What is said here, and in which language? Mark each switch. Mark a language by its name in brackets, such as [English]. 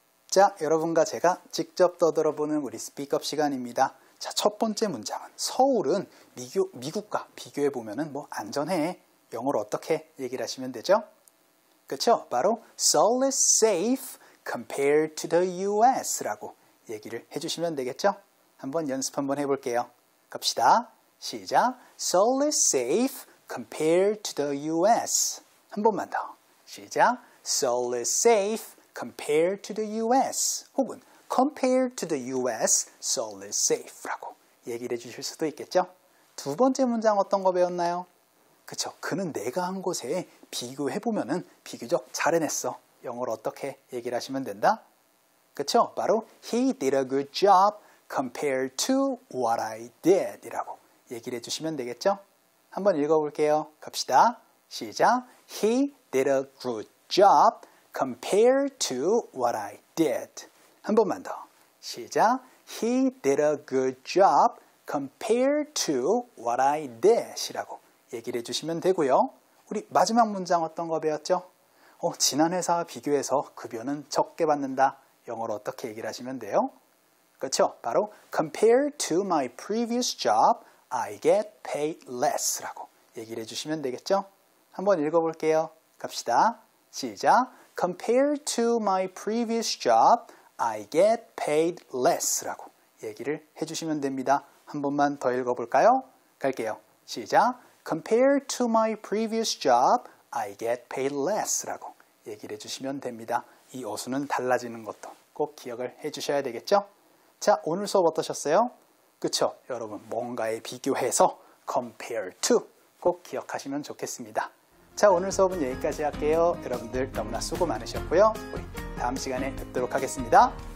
[Korean] 자, 여러분과 제가 직접 떠들어보는 우리 스피크업 시간입니다. 자, 첫 번째 문장은 서울은 미국과 비교해보면 뭐 안전해. 영어로 어떻게 얘기를 하시면 되죠? 그렇죠? [English] 바로 Seoul is safe compared to the US [Korean] 라고 얘기를 해주시면 되겠죠? 한번 연습 한번 해볼게요. 갑시다. 시작. [English] Seoul is safe compared to the US. [Korean] 한 번만 더. 시작. [English] Seoul is safe compared to the US. [Korean] 혹은 [English] compared to the US, Seoul is safe [Korean] 라고 얘기를 해주실 수도 있겠죠? 두 번째 문장 어떤 거 배웠나요? 그쵸? 그는 내가 한 곳에 비교해보면은 비교적 잘 해냈어. 영어로 어떻게 얘기를 하시면 된다? 그쵸? [English] 바로 He did a good job compared to what I did [Korean] 이라고 얘기를 해주시면 되겠죠? 한번 읽어볼게요. 갑시다. 시작. [English] He did a good job compared to what I did. [Korean] 한 번만 더. 시작. [English] He did a good job compared to what I did [Korean] 이라고 얘기를 해주시면 되고요. 우리 마지막 문장 어떤 거 배웠죠? 지난 회사와 비교해서 급여는 적게 받는다. 영어로 어떻게 얘기를 하시면 돼요? 그렇죠? [English] 바로 compared to my previous job, I get paid less [Korean] 라고 얘기를 해주시면 되겠죠? 한번 읽어볼게요. 갑시다. 시작. [English] Compared to my previous job, I get paid less [Korean] 라고 얘기를 해주시면 됩니다. 한 번만 더 읽어볼까요? 갈게요. 시작. [English] Compared to my previous job, I get paid less [Korean] 라고 얘기를 해주시면 됩니다. 이 어순은 달라지는 것도 꼭 기억을 해주셔야 되겠죠? 자, 오늘 수업 어떠셨어요? 그쵸? 여러분 뭔가에 비교해서 compare to 꼭 기억하시면 좋겠습니다. 자, 오늘 수업은 여기까지 할게요. 여러분들 너무나 수고 많으셨고요. 우리 다음 시간에 뵙도록 하겠습니다.